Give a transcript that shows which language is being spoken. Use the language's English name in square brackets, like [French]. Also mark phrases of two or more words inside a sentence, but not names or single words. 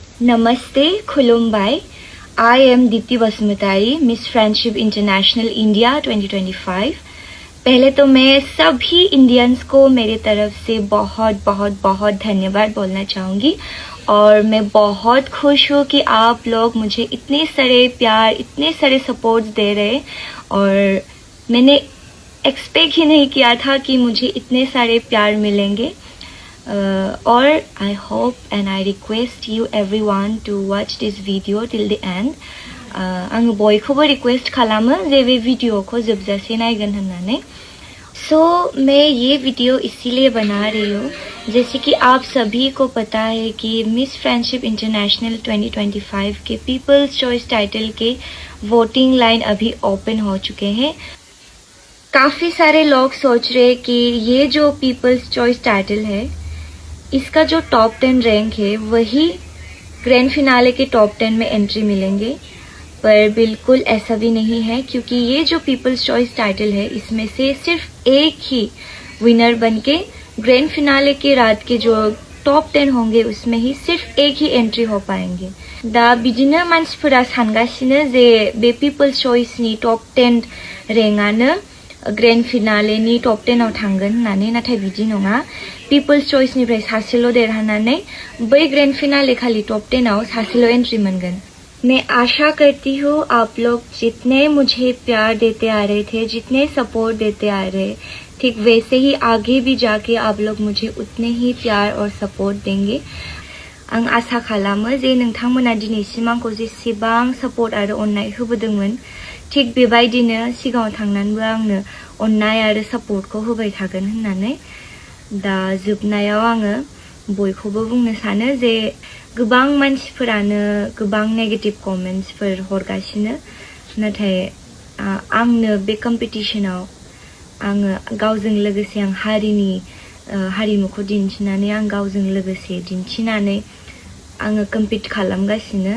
[Hindi] नमस्ते, खुलुमबाई। [English] I am [Hindi] दीप्ति बसुमतारी, मिस फ्रेंडशिप इंटरनेशनल इंडिया 2025। पहले तो मैं सभी इंडियंस को मेरे तरफ से बहुत बहुत बहुत धन्यवाद बोलना चाहूँगी और मैं बहुत खुश हूँ कि आप लोग मुझे इतने सारे प्यार, इतने सारे सपोर्ट दे रहे और मैंने एक्सपेक्ट ही नहीं किया था कि मुझे इतने सारे प्यार मिलेंगे। [English] Or I hope and I request you everyone to watch this video till the end. [Bodo] आङो बयखौबो रिक्वेस्ट खालामो जे बे भिडियोखौ जोबजासे नायगोन होननानै। [Hindi] सो मैं ये वीडियो इसीलिए बना रही हूँ जैसे कि आप सभी को पता है कि मिस फ्रेंडशिप इंटरनेशनल 2025 के पीपल्स चॉइस टाइटल के [English] voting line [Hindi] अभी ओपन हो चुके हैं। काफ़ी सारे लोग सोच रहे कि ये जो पीपल्स चॉइस टाइटल है इसका जो [English] top 10 rank [Hindi] है वही [English] grand finale [Hindi] के टॉप 10 में एंट्री मिलेंगे, पर बिल्कुल ऐसा भी नहीं है क्योंकि ये जो पीपल्स चॉइस टाइटल है इसमें से सिर्फ एक ही विनर बनके ग्रैंड फिनाले के रात के जो टॉप 10 होंगे उसमें ही सिर्फ एक ही एंट्री हो पाएंगे। [Bodo] दा बिदिनो मानसिफोरा सानगासिनो जे बे पीपल्स चॉइसनि टॉप 10 रैंकआनो ग्रैंड फिनालेनि टॉप 10 आव थांगोन होननानै, नाथाय बिदि नङा। पीपल्स चॉइसनिफ्राय सासेल' देरहानानै बै [English] grand finale [Bodo] खालि टॉप 10 आव सासेल' एंट्री मोनगोन। [Hindi] मैं आशा करती हूँ आप लोग जितने मुझे प्यार देते आ रहे थे, जितने सपोर्ट देते आ रहे, ठीक वैसे ही आगे भी जाके आप लोग मुझे उतने ही प्यार और सपोर्ट देंगे। [Bodo] आं आशा खालामो जे नोंथांमोना दिनैसिम आंखौ जेसेबां सपोर्ट आरो अननाय होबोदोंमोन थिक बेबायदिनो सिगाङाव थांनानैबो आंनो अननाय आरो सपोर्टखौ होबाय थागोन होननानै। दा जोबनायाव आङो बयखौबो बुंनो सानो जे गोबां मानसिफोरानो गोबां नेगेटिभ कमेन्ट्सफोर हरगासिनो, नाथाय आंनो बे कम्पिटिशनाव आङो गावजों लोगोसे आं हारिमुखौ दिन्थिनानै आं गावजों लोगोसे दिन्थिनानै आङो कम्पिट खालामगासिनो।